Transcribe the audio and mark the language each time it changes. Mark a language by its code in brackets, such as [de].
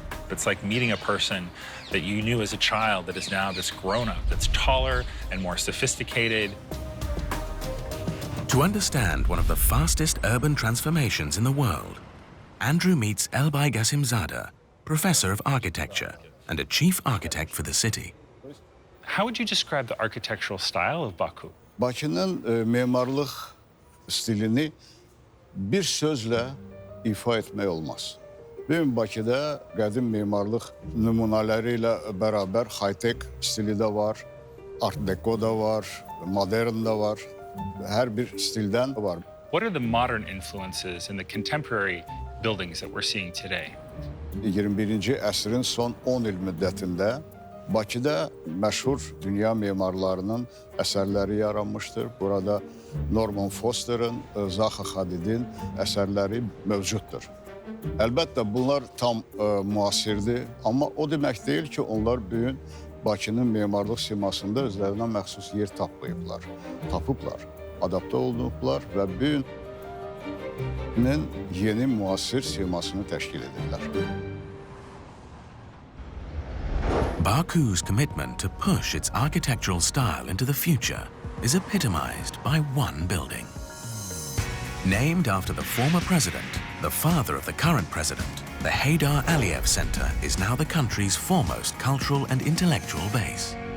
[en] It's like meeting a person that you knew as a child that is now this grown-up, that's taller and more sophisticated. To understand one of the fastest urban transformations in the world, Andrew meets Elbay Gasimzadeh, professor of architecture and a chief architect for the city. How would you describe the architectural style of Baku? [az] Bakı'nın mimarlık stilini bir sözle ifa etmək olmaz. Bugün Bakıda qədim mimarlıq nümunələri ilə bərabər high-tech stili də var, art deco da var, modern da var. Hər bir stildən var. [en] What are the modern influences in the contemporary buildings that we're seeing today? [az] 21-ci əsrin son 10 il müddətində Bakıda məşhur dünya memarlarının əsərləri yaranmışdır. Burada Norman Foster'ın, Zaha Hadid'in əsərləri mövcuddur. Əlbəttə, bunlar tam müasirdir, amma o demək deyil ki, onlar bugün Bakının memarlıq simasında özlərinə məxsus yer tapmayıblar. Tapıblar, adapte olunublar və bugünün yeni müasir simasını təşkil edirlər. [en] Baku's commitment to push its architectural style into the future is epitomized by one building. Named after the former president, the father of the current president, the Heydar Aliyev Center is now the country's foremost cultural and intellectual base.